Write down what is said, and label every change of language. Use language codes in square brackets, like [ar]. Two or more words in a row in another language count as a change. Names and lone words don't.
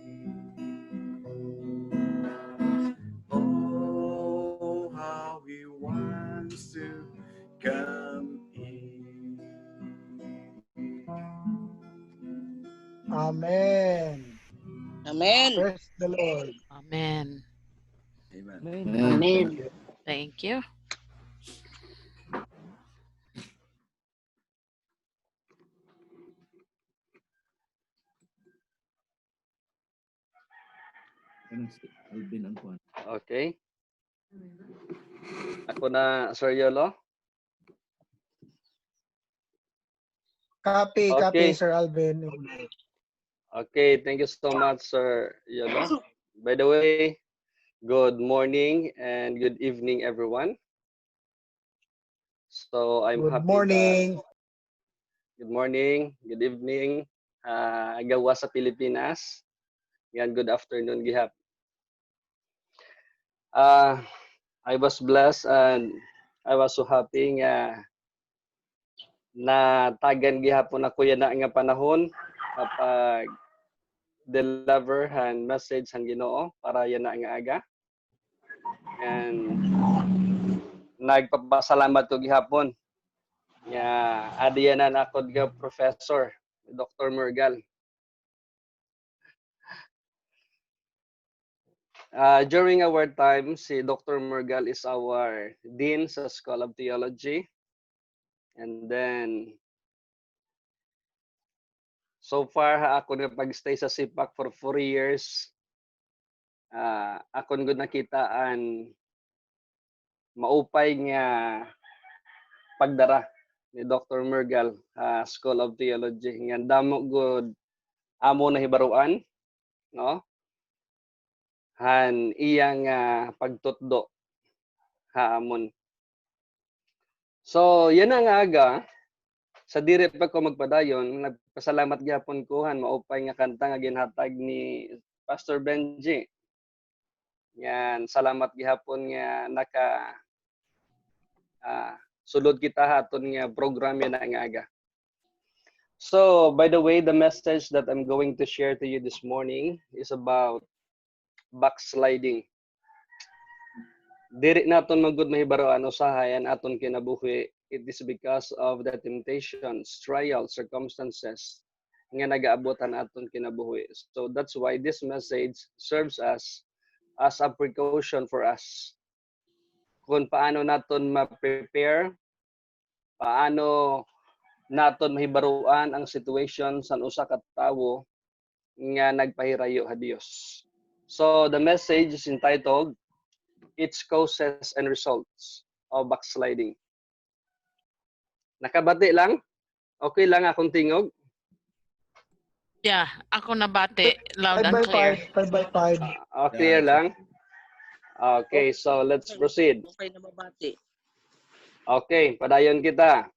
[en] Oh, how He wants to come in. Amen. Amen. Praise the Lord. Amen. Amen. Amen. Thank you. Okay. [war] Ako na, Sir Yolo. [en] Copy, Okay. Sir Alvin. Okay, thank you so much, Sir Yolo. By the way, good morning and good evening, everyone. So I'm Good happy morning. good morning, good evening, [tl] gawa sa Pilipinas. [war] Yan, [en] good afternoon, [war] gihap. [en] I was blessed and I was so happy [war] nga na tagan gihapon ako yan na nga panahon kapag deliver han message han Ginoo para yan na nga aga. And nagpapasalamat ko gihapon nga adiyanan ako nga professor Dr. [en] Murgal. During our time, si Dr. Murgal is our dean sa School of Theology. And then, so far, [war] ako na pag-stay sa SIPAC for 4 years. Ako na nakitaan maupay nga pagdara ni Dr. Murgal, School of Theology. Nga damo good amo na hibaruan, no? Han iyang pagtutdo haamon. So, yan ang aga. Sa diri pa ko magpadayon, nagpasalamat gyapon ko han maupay nga kanta nga ginhatag ni Pastor Benji. Yan, salamat gihapon nga naka sulod kita haton nga program yan nga aga. [en] So, by the way, the message that I'm going to share to you this morning is about backsliding. [war] Diri naton magud mahibaroan usahayan aton kinabuhi. [en] It is because of the temptations, trials, circumstances [war] nga nagaabotan aton kinabuhi. [en] So that's why this message serves us as a precaution for us. [war] Kung paano naton ma-prepare, paano naton mahibaruan ang situation sa usa ka tawo nga nagpahirayo ha Dios. [en] So the message is entitled Its Causes and Results of Backsliding. [war] Nakabati lang? Okay lang akong tingog? Yeah, ako nabati. [en] Loud and clear. 5 by 5. Clear lang? Okay, so let's proceed. [war] Okay na mabati. Okay, padayon kita.